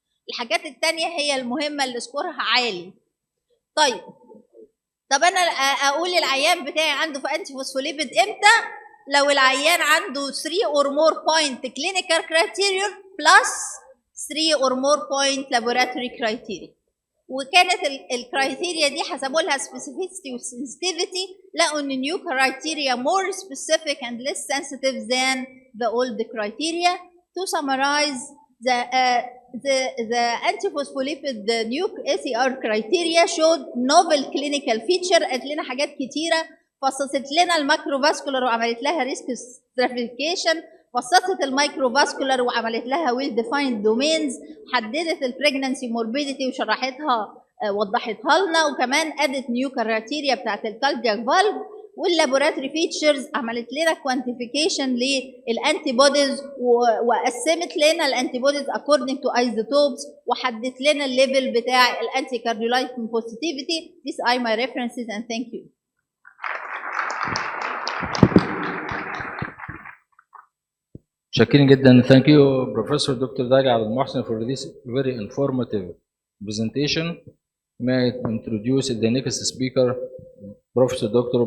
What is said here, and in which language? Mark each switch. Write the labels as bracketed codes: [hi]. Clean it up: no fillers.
[ar] الحاجات الثانيه هي المهمه اللي سكورها عالي. طب انا اقول للعيان بتاعي عنده في انتي فوسفوليبيد امتى؟ لو العيان عنده [en] 3 or more point clinical criteria plus 3 or more point laboratory criteria. [ar] وكانت الكرايتيريا دي حسبوا لها [en] specificity و sensitivity، [ar] لقوا ان [en] new criteria more specific and less sensitive than the old criteria. To summarize, the antiphospholipid new ACR criteria showed novel clinical feature، [ar] قالت لنا حاجات كتيره، فصصت لنا الماكروفاسكولار وعملت لها ريسك stratification، فصصت المايكروفاسكولار وعملت لها ويل ديفايند دومينز، حددت البريجنانسي موربيديتي وشرحتها وضحتها لنا، وكمان ادت نيو كرايتيريا بتاعت الكاردياك فالف. واللابوراتوري فيتشرز عملت لنا كوانتيفيكيشن للانتي بوديز وقسمت لنا الانتي بوديز اكوردنج تو ايزوتوبس وحددت لنا الليفل بتاع الانتي كارديولايتين بوزيتيفيتي. [en] These are my references and thank you. [ar] شاكرين جدا. [en] Thank you Professor Dr. Dalia Abdel Mohsen for this very informative presentation. May I introduce the next speaker, Professor Dr.